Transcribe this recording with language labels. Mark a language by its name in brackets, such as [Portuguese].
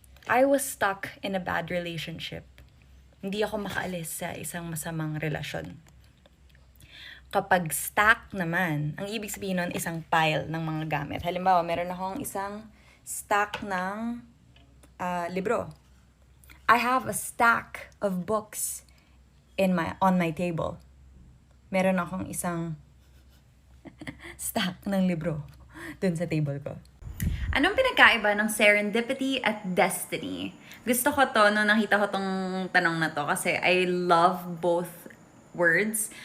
[English] I was stuck in a bad relationship. [Filipino] Hindi ako makaalis sa isang masamang relasyon. Kapag stack naman, ang ibig sabihin nun isang pile ng mga gamit. Halimbawa, meron akong isang stack ng libro. [English] I have a stack of books on my table. [Filipino] Meron akong isang stack ng libro dun sa table ko. Anong pinagkaiba ng serendipity at destiny? Gusto ko to nung nakita ko tong tanong na to kasi [English] I love both words.